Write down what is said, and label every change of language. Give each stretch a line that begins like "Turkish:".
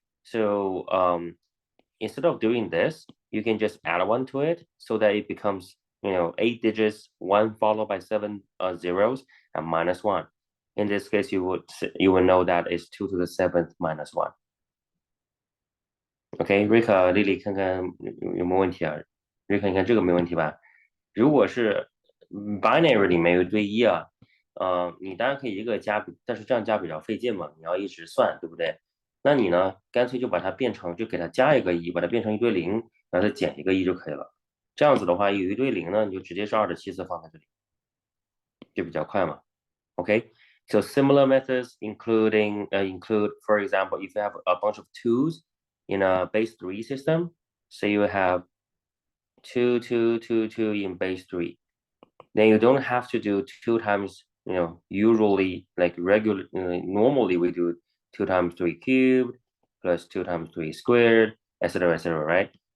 English: So instead of doing this, you can just add 1 to it so that it becomes, 8 digits, 1 followed by 7 zeros, and minus 1. In this case, you would know that it's 2 to the 7th minus 1.
Chinese: OK，Rika、Lily 看看有没有问题啊？Rika，你看这个没问题吧？如果是binary 里面有一堆一啊，你当然可以一个加，但是这样加比较费劲嘛，你要一直算，对不对？那你呢，干脆就把它变成，就给它加一个一，把它变成一堆零，然后再减一个一就可以了。这样子的话，有一堆零呢，你就直接是2的7次放在这里，就比较快嘛。
English: OK， so similar methods include, for example, if you have a bunch of twos in a base 3 system, say you have 2, 2, 2, 2 in base 3, then you don't have to do 2 times, usually like normally we do 2 times 3 cubed plus 2 times 3 squared, etc., right?